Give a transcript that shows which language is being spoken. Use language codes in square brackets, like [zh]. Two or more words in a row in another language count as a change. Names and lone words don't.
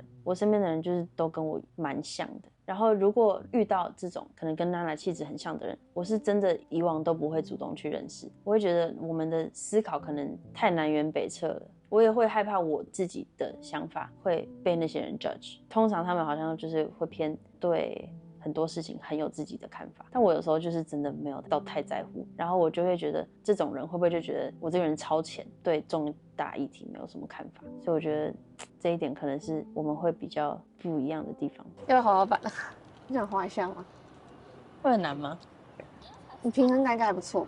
[zh] 我身邊的人就是都跟我蠻像的。然後如果遇到這種可能跟娜娜氣質很像的人，我是真的以往都不會主動去認識。我會覺得我們的思考可能太南轅北轍了，我也會害怕我自己的想法會被那些人 judge。通常他們好像就是會偏對很多事情很有自己的看法，但我有時候就是真的沒有到太在乎，然後我就會覺得這種人会不會就覺得我這個人超淺，對重大議題沒有什麼看法，所以我覺得這一點可能是我們會比較不一樣的地方。要不要滑滑板？你想滑一下嗎？會很難嗎？你平衡感应该還不錯吧？